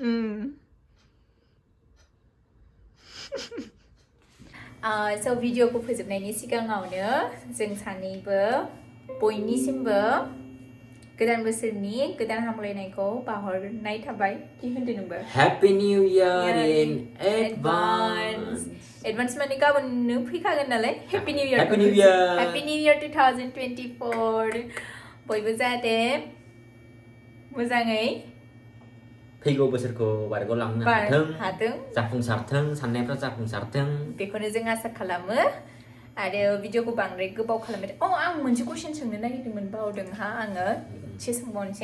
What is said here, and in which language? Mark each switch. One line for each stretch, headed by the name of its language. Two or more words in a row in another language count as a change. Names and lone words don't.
Bodo: स' भिडिअखौ फोजोबनायनि सिगाङावनो जों सानैबो बयनिसिमबो गोदान बोसोरनि गोदान हामलायनायखौ बावहरनाय थाबाय कि होनदों नोंबो
English: Happy New Year in advance
Bodo: एडभान्स माने गाबोननो फैखागोन नालाय
English: Happy New Year Happy New Year Happy New Year 2024
Bodo: बयबो जाहाथे मोजाङै फैगौ बोसोरखौ बारग'लांनो हाथों जाफुंसारथों साननायफ्रा जाफुंसारथों बेखौनो जों आसा खालामो आरो भिडिअखौ बांद्राय गोबाव खालामबाय आं मोनसे कुइसन सोंनो नागिरदोंमोन बावदों हा आङो एसे सोंबावनोसै